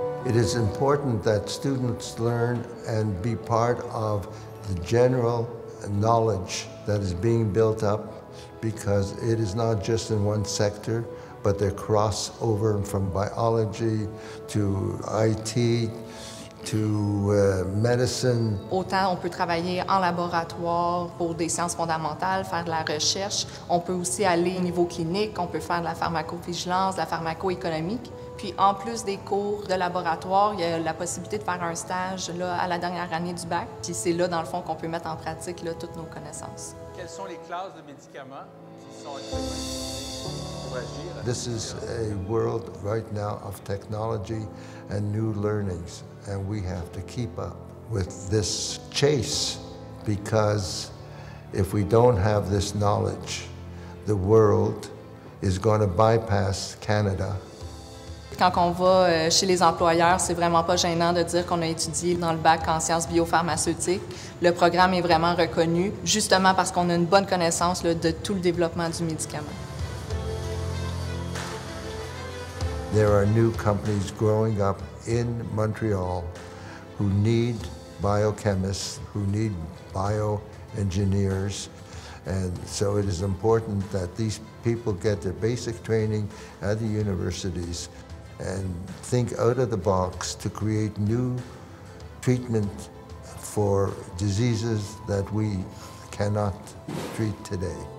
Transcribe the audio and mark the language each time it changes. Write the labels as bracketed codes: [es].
[en] It is important that students learn and be part of the general knowledge that is being built up because it is not just in one sector, but they cross over from biology to IT to medicine. [fr] Autant on peut travailler en laboratoire pour des sciences fondamentales, faire de la recherche. On peut aussi aller au niveau clinique, on peut faire de la pharmacovigilance, de la pharmacoéconomique. Puis, en plus des cours de laboratoire, il y a la possibilité de faire un stage là, à la dernière année du bac. Puis c'est là, dans le fond, qu'on peut mettre en pratique là, toutes nos connaissances. Quelles sont les classes de médicaments qui sont utilisées pour agir? [en] This is a world right now of technology and new learnings, and we have to keep up with this chase because if we don't have this knowledge, the world is going to bypass Canada. [fr] Quand on va chez les employeurs, c'est vraiment pas gênant de dire qu'on a étudié dans le bac en sciences biopharmaceutiques. Le programme est vraiment reconnu, justement parce qu'on a une bonne connaissance là, de tout le développement du médicament. [en] There are new companies growing up in Montreal who need biochemists, who need bioengineers, and so it is important that these people get their basic training at the universities and think out of the box to create new treatment for diseases that we cannot treat today.